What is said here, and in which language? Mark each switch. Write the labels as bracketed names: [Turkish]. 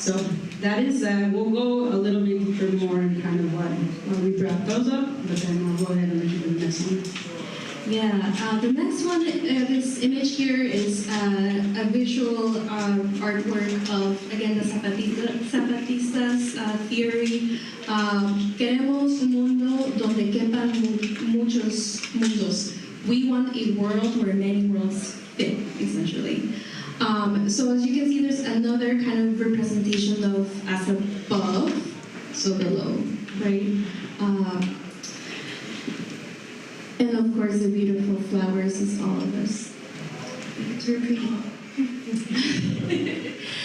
[English] So that is, we'll go a little bit deeper more in kind of what we wrap those up, but then I'll go ahead and let you do the next one. Yeah, the next one, this image here is a visual artwork of, again, the Zapatistas theory. [Spanish] Queremos un mundo donde quepan muchos mundos. [English] We want a world where many worlds fit, essentially. So as you can see, there's another kind of representation of as above, so below, right? And of course, the beautiful flowers is all of us. It's very pretty.